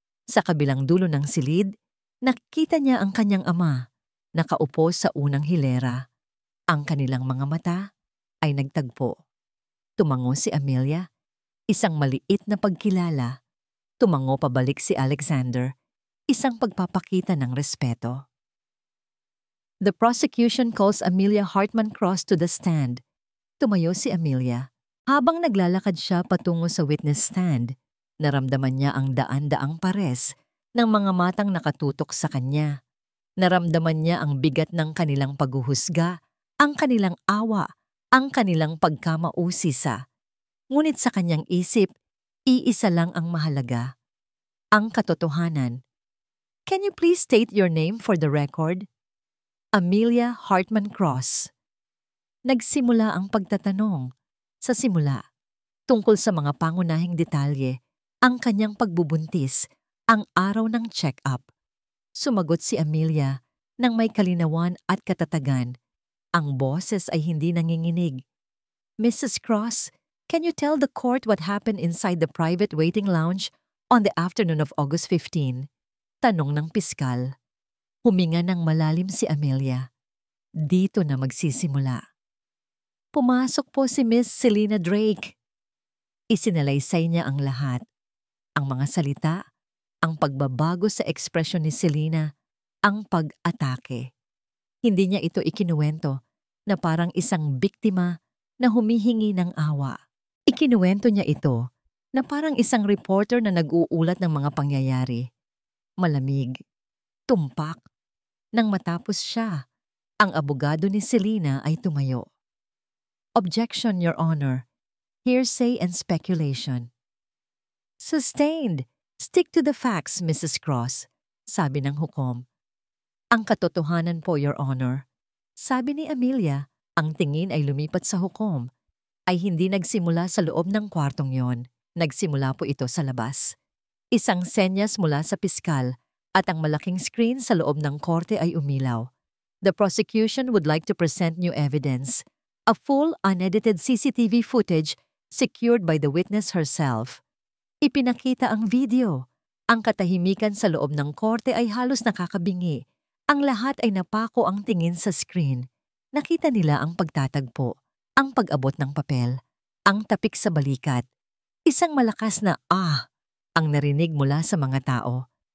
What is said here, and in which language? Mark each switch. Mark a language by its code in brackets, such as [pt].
[tl] Sa kabilang dulo ng silid, nakita niya ang kanyang ama, nakaupo sa unang hilera. Ang kanilang mga mata ay nagtagpo. Tumango si Amelia, isang maliit na pagkilala. Tumango pabalik si Alexander, isang pagpapakita ng respeto. [en] The prosecution calls Amelia Hartman Cross to the stand. [tl] Tumayo si Amelia. Habang naglalakad siya patungo sa witness stand, Naramdaman niya ang daan-daang pares ng mga matang nakatutok sa kanya. Naramdaman niya ang bigat ng kanilang paghuhusga, ang kanilang awa, ang kanilang pagkamausisa. Ngunit sa kanyang isip, iisa lang ang mahalaga. Ang katotohanan. [en] Can you please state your name for the record? Amelia Hartman Cross. [tl] Nagsimula ang pagtatanong. Sa simula, tungkol sa mga pangunahing detalye, ang kanyang pagbubuntis, ang araw ng check-up. Sumagot si Amelia nang may kalinawan at katatagan. Ang boses ay hindi nanginginig. [en] Mrs. Cross, can you tell the court what happened inside the private waiting lounge on the afternoon of August 15? [tl] Tanong ng piskal. Huminga ng malalim si Amelia. Dito na magsisimula. Pumasok po si Miss Selena Drake. Isinalaysay niya ang lahat. Ang mga salita, ang pagbabago sa ekspresyon ni Selena, ang pag-atake. Hindi niya ito ikinuwento na parang isang biktima na humihingi ng awa. Ikinuwento niya ito na parang isang reporter na nag-uulat ng mga pangyayari. Malamig, tumpak. Nang matapos siya, ang abogado ni Selena ay tumayo. [en] Objection, Your Honor. Hearsay and speculation. Sustained. Stick to the facts, Mrs. Cross, [tl] sabi ng hukom. Ang katotohanan po, [en] Your Honor. [tl] Sabi ni Amelia, ang tingin ay lumipat sa hukom. Ay hindi nagsimula sa loob ng kwartong yon. Nagsimula po ito sa labas. Isang senyas mula sa piskal at ang malaking screen sa loob ng korte ay umilaw. [en] The prosecution would like to present new evidence. A full, unedited CCTV footage secured by the witness herself. [tl] Ipinakita ang video. Ang katahimikan sa loob ng korte ay halos nakakabingi. Ang lahat ay napako ang tingin sa screen. Nakita nila ang pagtatagpo, ang pag-abot ng papel, ang tapik sa balikat. Isang malakas na ang narinig mula sa mga tao.